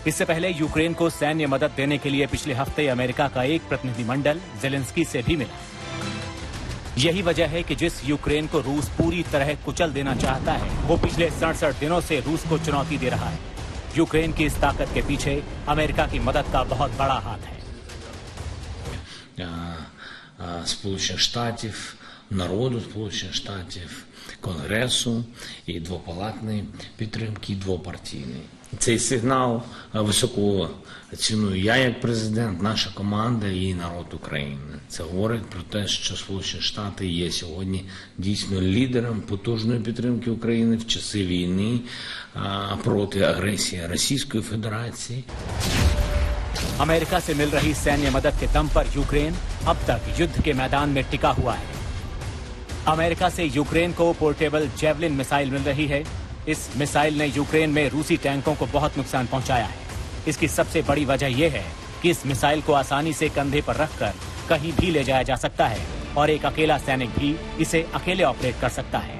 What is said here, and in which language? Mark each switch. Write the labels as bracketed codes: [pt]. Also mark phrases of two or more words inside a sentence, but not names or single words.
[hi] इससे पहले यूक्रेन को सैन्य मदद देने के लिए पिछले हफ्ते अमेरिका का एक प्रतिनिधिमंडल जेलेंस्की से भी मिला। यही वजह है कि जिस यूक्रेन को रूस पूरी तरह कुचल देना चाहता है, वो पिछले 67 दिनों से रूस को चुनौती दे रहा है। यूक्रेन की इस ताकत के पीछे अमेरिका की मदद का बहुत बड़ा हाथ है। [uk] Сполучених Штатів, народу Сполучених Штатів, Конгресу і двопалатної підтримки, і двопартійної. Цей сигнал високо ціную я як президент, наша команда і народ України. Це говорить про те, що Сполучені Штати є сьогодні дійсно лідером потужної підтримки України в часи війни проти агресії Російської Федерації. [hi] अमेरिका से मिल रही सैन्य मदद के दम पर यूक्रेन अब तक युद्ध के मैदान में टिका हुआ है। अमेरिका से यूक्रेन को पोर्टेबल जेवलिन मिसाइल मिल रही है। इस मिसाइल ने यूक्रेन में रूसी टैंकों को बहुत नुकसान पहुंचाया है। इसकी सबसे बड़ी वजह यह है कि इस मिसाइल को आसानी से कंधे पर रखकर कहीं भी ले जाया जा सकता है और एक अकेला सैनिक भी इसे अकेले ऑपरेट कर सकता है।